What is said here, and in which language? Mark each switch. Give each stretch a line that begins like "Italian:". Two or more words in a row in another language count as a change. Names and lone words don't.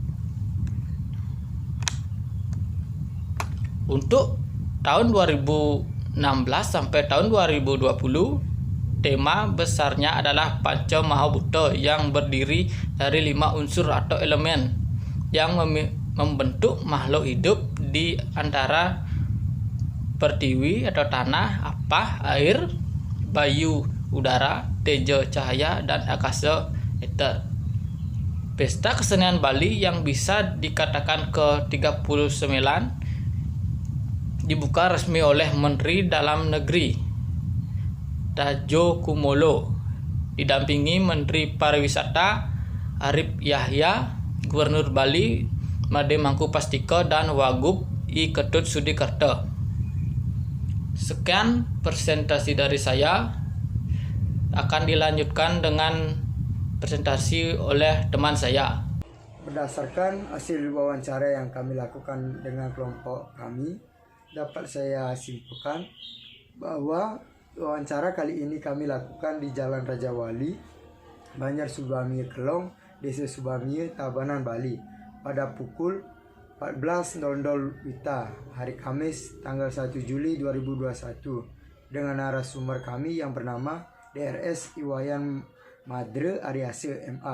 Indonesian: Untuk tahun 2016 sampai tahun 2020, tema besarnya adalah Panca Mahabhuta yang berdiri dari 5 unsur atau elemen yang membentuk makhluk hidup di antara pertiwi atau tanah, apah, air, bayu, udara, teja, cahaya, dan akasa, ether. Pesta Kesenian Bali yang bisa dikatakan ke-39 dibuka resmi oleh Menteri Dalam Negeri Tadjo Kumolo, didampingi Menteri Pariwisata Arif Yahya, Gubernur Bali Made Mangkupastika, dan Wagub I Ketut Sudikerto. Sekian presentasi dari saya, akan dilanjutkan dengan presentasi oleh teman saya. Berdasarkan hasil wawancara yang kami lakukan dengan kelompok kami, dapat saya simpulkan bahwa wawancara kali ini kami lakukan di Jalan Raja Wali, Banjar Subamie Kelong, Desa Subamie, Tabanan, Bali, pada pukul 14.00 WITA hari Kamis tanggal 1 Juli 2021 dengan narasumber kami yang bernama DRS Iwayan Madre Aryase MA.